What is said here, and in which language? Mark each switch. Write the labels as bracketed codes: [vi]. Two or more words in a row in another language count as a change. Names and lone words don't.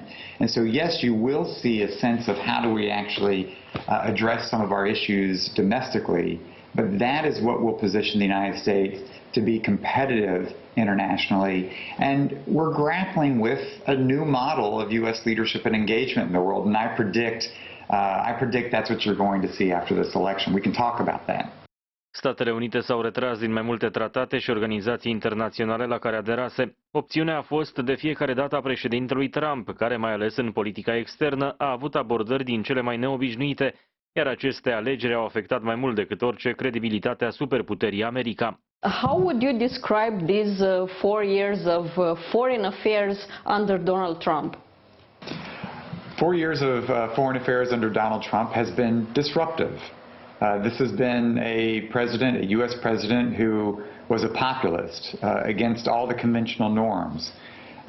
[en] And so, yes, you will see a sense of how do we actually address some of our issues domestically, but that is what will position the United States to be competitive internationally. And we're grappling with a new model of U.S. leadership and engagement in the world, and I predict that's what you're going to see after this election. We can talk about that. [ro] Statele Unite s-au retras din mai multe tratate și organizații internaționale la care aderase. Opțiunea a fost de fiecare dată a președintelui Trump, care, mai ales în politica externă, a avut abordări din cele mai neobișnuite, iar aceste alegeri au afectat mai mult decât orice credibilitatea superputerii America. [en] How would you describe these 4 years of foreign affairs under Donald Trump? 4 years of foreign affairs under Donald Trump has been disruptive. This has been a U.S. president who was a populist against all the conventional norms.